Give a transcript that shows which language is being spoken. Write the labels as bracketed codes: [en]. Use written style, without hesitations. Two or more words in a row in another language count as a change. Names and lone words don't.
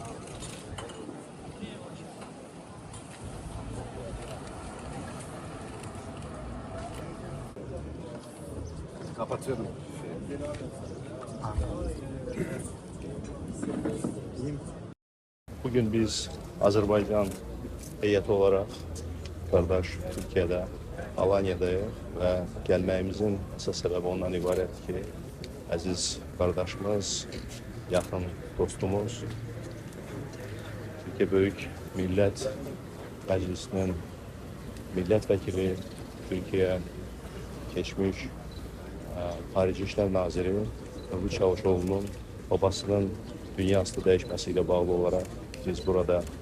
[tr] Kapatıyorum. Bugün biz Azerbaycan heyeti olarak kardeş Türkiye'de, Alanya'dayız ve [az] gelməyimizin əsas səbəbi ondan ibarət ki, əziz qardaşımız, yaxın dostumuz, Türkiye Böyük Millət Məclisinin millət vəkili, Türkiye keçmiş Xarici İşlər Naziri Mövlüt Çavuşoğlu'nun babasının dünya aslı dəyişməsi ilə bağlı olaraq biz burada